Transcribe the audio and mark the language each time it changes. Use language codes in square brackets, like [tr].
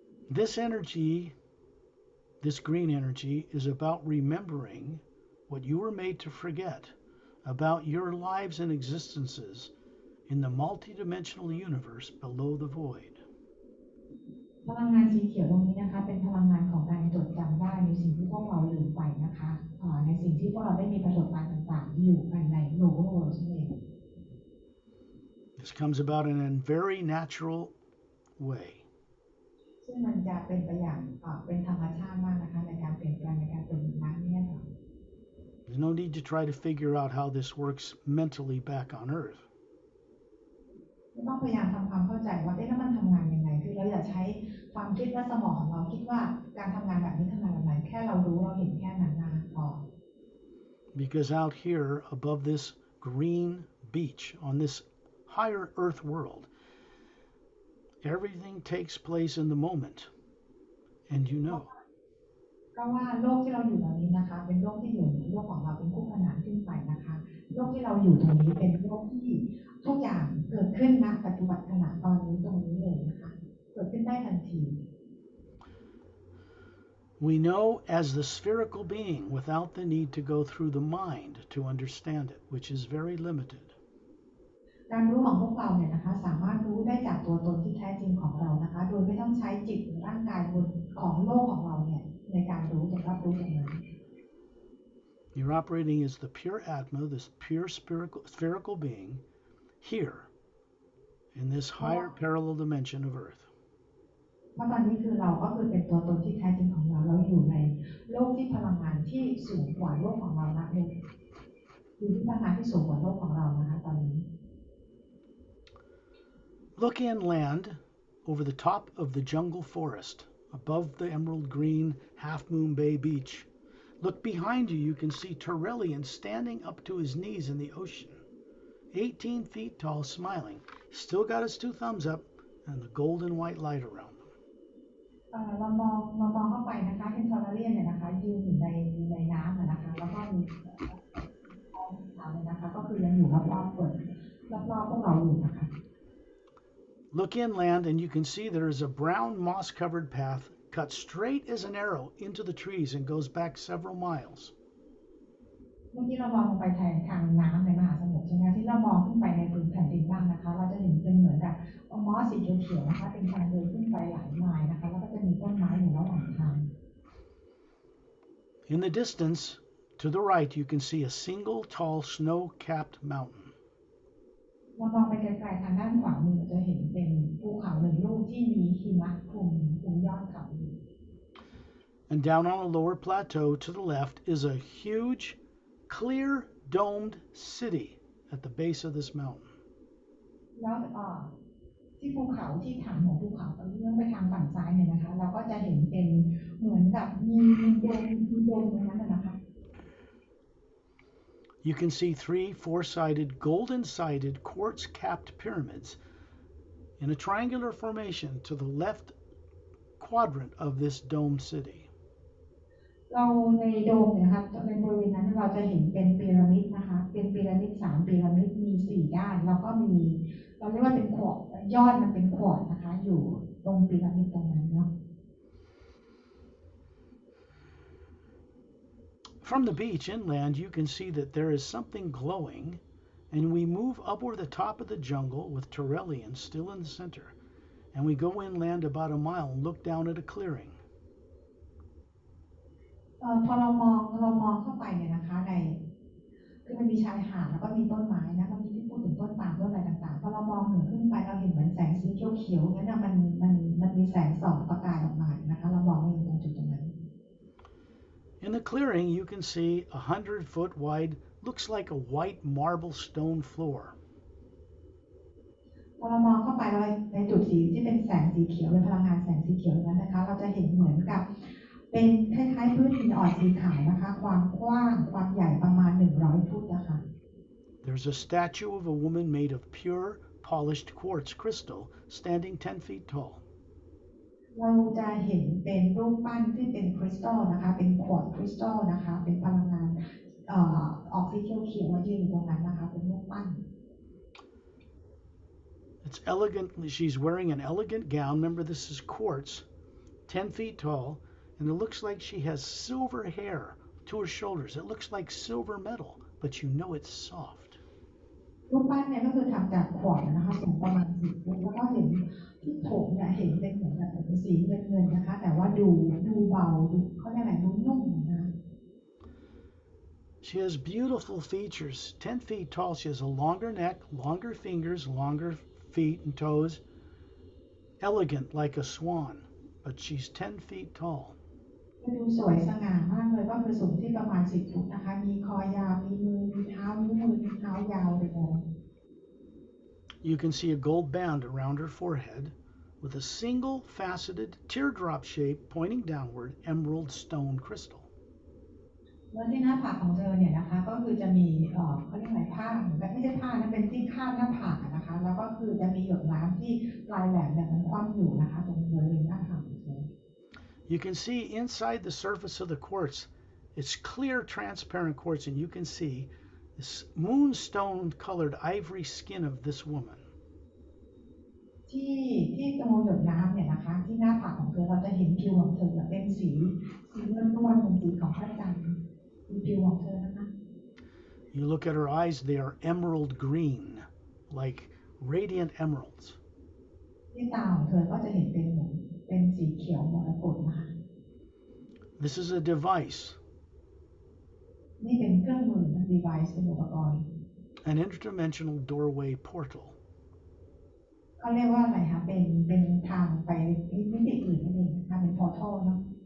[en] This energy, this green energy, is about remembering what you were made to forget about your lives and existences in the multidimensional universe below the void. [th] พลังงานสีเขียวตรงนี้นะคะเป็นพลังงานของการจดจำได้ในสิ่งที่พวกเราลืมไปนะคะในสิ่งที่พวกเราได้มีประสบการณ์ต่างๆอยู่กันในโลกโลกนั่นเอง [en] This comes about in a very natural way. [th] ซึ่งมันจะเป็นไปอย่างเป็นธรรมชาติมากนะคะในการเปลี่ยนแปลงในการเปลี่ยนน้ำเนี่ยค่ะ [en] There's no need to try to figure out how this works mentally back on Earth. [th] ไม่ต้องพยายามทำความเข้าใจว่าแล้วมันทำงานยังไงคือเราอย่าใช้ความคิดและสมองของเราคิดว่าการทำงานแบบนี้ทำงานแบบไหนแค่เรารู้เราเห็นแค่นั้นนะพอ [en] Because out here above this green beach on this higher Earth world, everything takes place in the moment, and you know. [th] เพราะว่าโลกที่เราอยู่ตรงนี้นะคะเป็นโลกที่อยู่โลกของเราเป็นคู่ขนานขึ้นไปนะคะโลกที่เราอยู่ตรงนี้เป็นโลกที่ทุกอย่างเกิดขึ้นณปัจจุบันขณะตอนนี้ตรงนี้เลยนะคะเกิดขึ้นได้ทันที [en] We know as the spherical being without the need to go through the mind to understand it, which is very limited. [th] การรู้ของพวกเราเนี่ยนะคะสามารถรู้ได้จากตัวตนที่แท้จริงของเรานะคะโดยไม่ต้องใช้จิตหรือร่างกายบนของโลกของเราเนี่ยในการรู้จะรับรู้อย่างนั้น [en] You're operating as the pure Atma, this pure spherical being, here in this [th] เพราะ [en] higher parallel dimension of Earth. [th] เพราะตอนนี้คือเราก็คือเป็นตัวตนที่แท้จริงของเราเราอยู่ในโลกที่พลังงานที่สูงกว่าโลกของเรานะอยู่ที่พลังงานที่สูงกว่าโลกของเรานะคะตอนนี้ [en] Look inland over the top of the jungle forest, above the emerald green Half Moon Bay beach. Look behind you, you can see Turellian standing up to his knees in the ocean. 18 feet tall, smiling. Still got his two thumbs up and the golden white light around them. [th] เรามองเข้าไปนะคะที่ทอร์เรียนเนี่ยนะคะยืนอยู่ในน้ำนะคะแล้วก็มีท้องขาวเนี่ยนะคะก็คือยังอยู่รอบๆเปิดรอบๆพวกเราอยู่นะคะ [en] Look inland and you can see there is a brown moss-covered path cut straight as an arrow into the trees and goes back several miles. [th] เมื่อกี้เรามองลงไปทางน้ำในมหาสมุทรใช่ไหมที่เรามองขึ้นไปในพื้นแผ่นดินบ้างนะคะเราจะเห็นเป็นเหมือนกับมอสสีเขียวๆนะคะเป็นทางเดินขึ้นไปหลายไมล์นะคะแล้วก็จะมีต้นไม้อยู่ระหว่างทาง [en] In the distance, to the right, you can see a single tall snow-capped mountain. [th] เรามองไปไกลๆทางด้านขวามือจะเห็นเป็นภูเขาหนึ่งลูกที่มีหิมะคลุมยอดเขาอยู่ [en] And down on the lower plateau to the left is a huge, clear, domed city at the base of this mountain. [th] แล้วที่ภูเขาที่ฐานของภูเขาตอนเลื่อนไปทางฝั่งซ้ายเนี่ยนะคะเราก็จะเห็นเป็นเหมือนกับมีโดมตรงนั้นนะคะ [en] You can see 3 four-sided, golden-sided, quartz-capped pyramids in a triangular formation to the left quadrant of this domed city. [th] เราในโดมเนี่ยนะคะในบริเวณนั้นเราจะเห็นเป็นพีระมิดนะคะเป็นพีระมิด3พีระมิดมี4ด้านแล้วก็มีเราเรียกว่าเป็นขวดยอดมันเป็นขวดนะคะอยู่ตรงพีระมิดตรงนั้นเนาะ [en] From the beach inland, you can see that there is something glowing, and we move up over the top of the jungle with Turellian still in the center, and we go inland about a mile and look down at a clearing. [th] พอเรามองเข้าไปเนี่ยนะคะในคือมันมีชายหาดแล้วก็มีต้นไม้นะเมื่อกี้ที่พูดถึงต้นปาล์มต้นอะไรต่างๆพอเรามองเหนือขึ้นไปเราเห็นเหมือนแสงสีเขียวๆนั้นนะมันมีแสงส่องประกายออกมานะคะเรามองไม่เห็นตรงจุดตรงนั้น [en] In the clearing, you can see 100-foot wide, looks like a white marble stone floor. [th] พอเรามองเข้าไปในจุดสีที่เป็นแสงสีเขียวเป็นพลังงานแสงสีเขียวนั้นนะคะเราจะเห็นเหมือนกับเป็นคล้ายๆพื้นหินอ่อนสีขาวนะคะความกว้างความใหญ่ประมาณ100 ฟุตนะคะ [en] There's a statue of a woman made of pure, polished quartz crystal standing 10 feet tall. [th] เราจะเห็นเป็นรูปปั้นที่เป็นคริสตัลนะคะเป็นขวดคริสตัลนะคะเป็นพลังงานออกสีเขียวๆยืนอยู่ตรงนั้นนะคะเป็นรูปปั้น [en] It's elegant. She's wearing an elegant gown. Remember, this is quartz, 10 feet tall, and it looks like she has silver hair to her shoulders. It looks like silver metal, but you know it's soft. [th] รูปปั้นเนี่ยก็คือทำจากขวดนะคะสูงประมาณ10 ฟุตแล้วก็เห็นที่ผมเนี่ยเห็นเป็นเหมือนแบบเป็นสีเงินๆนะคะแต่ว่าดูเบาดูเขาเรียกอะไรดูนุ่มนะ [en] She has beautiful features. 10 feet tall. She has a longer neck, longer fingers, longer feet and toes. Elegant like a swan, but she's 10 feet tall. [th] ดูสวยสง่ามากเลยก็คือสูงที่ประมาณ10 ฟุตนะคะมีคอยาวมีมือมีเท้านิ้วมือมีเท้ายาวเลย [en] You can see a gold band around her forehead with a single faceted teardrop shape pointing downward emerald stone crystal. [th] แล้วที่หน้าผากของเธอเนี่ยนะคะก็คือจะมีเขาเรียกอะไรผ้าเหมือนกับไม่ใช่ผ้านะเป็นที่คาดหน้าผากนะคะแล้วก็คือจะมีหยดน้ำที่ปลายแหลมเนี่ยมันคว่ำอยู่นะคะตรงบริเวณหน้าผากของเธอ [en] You can see inside the surface of the quartz, it's clear transparent quartz, and you can see this moonstone colored ivory skin of this woman. [th] ที่ตรงหยดน้ำเนี่ยนะคะที่หน้าผากของเธอเราจะเห็นผิวของเธอเป็นสีนวลๆเป็นสีของพระจันทร์ผิวของเธอนะคะ [en] You look at her eyes, they are emerald green, like radiant emeralds. [th] ที่ตาของเธอก็จะเห็นเป็นสีเขียวมรกตนะคะ [en] This is a device [th] นี่เป็นเครื่องมือ device เป็นอุปกรณ์ [en] an interdimensional doorway portal. [th] เขาเรียกว่าอะไรคะเป็นทางไปมิติอื่นนั่นเองนะคะเป็น portal เนาะ